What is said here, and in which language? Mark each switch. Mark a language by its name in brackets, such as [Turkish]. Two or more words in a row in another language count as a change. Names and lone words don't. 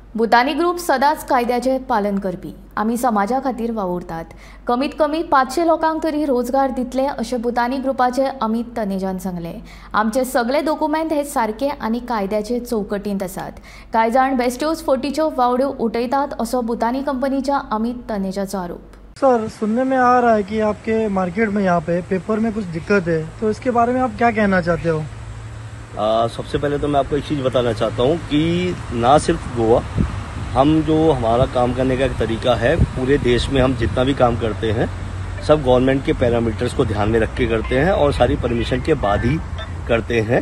[Konkani] भुतानी ग्रुप सदांच कायद्याचे पालन करपी। आमी समाजा खातीर वावुरतात। कमीत कमी 500 लोकांक तरी रोजगार दितले अशें भुतानी ग्रुपाचे अमित तनेजान सांगले। आमचे सगळे डॉक्युमेंट हे सारखे आनी कायद्याचे चौकटींत आसात। कांय जाण बेस्ट्योज फोटीच्यो वावड्यो उठयतात असो भुतानी कंपनीच्या अमित तनेजाचो आरोप। [Hindi] सर, सुनने में आ रहा है कि आपके मार्केट में यहाँ पे पेपर में कुछ दिक्कत है, तो इसके बारे में आप क्या कहना चाहते हो? सबसे पहले तो मैं आपको एक चीज़ बताना चाहता हूँ कि ना सिर्फ गोवा, हम जो हमारा काम करने का एक तरीका है, पूरे देश में हम जितना भी काम करते हैं सब गवर्नमेंट के पैरामीटर्स को ध्यान में रख के करते हैं और सारी परमिशन के बाद ही करते हैं।